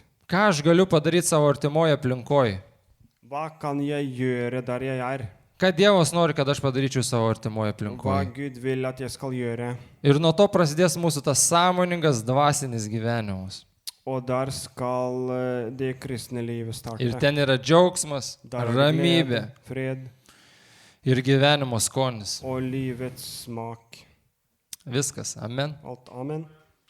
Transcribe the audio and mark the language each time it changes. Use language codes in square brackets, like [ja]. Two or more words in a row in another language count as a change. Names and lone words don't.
[lt] Ką aš galiu padaryti savo artimoje aplinkoje? [no] Hva kan jeg gjøre der jeg er? [lt] Ką Dievas nori, kad aš padaryčiau savo artimoje [no] Hva [lt] aplinkoje? [no] Gud vil at jeg skal gjøre? [lt] Ir nuo to prasidės mūsų tas sąmoningas dvasinis gyvenimas. [no] Og der skal det kristne livet starte. [lt] Ir ten yra džiaugsmas, [no] Der er det [lt] ramybė [no] glede, fred [lt] ir gyvenimo skonis. [no] og livets smak. [lt] Viskas. Amen. [no] Alt. Amen.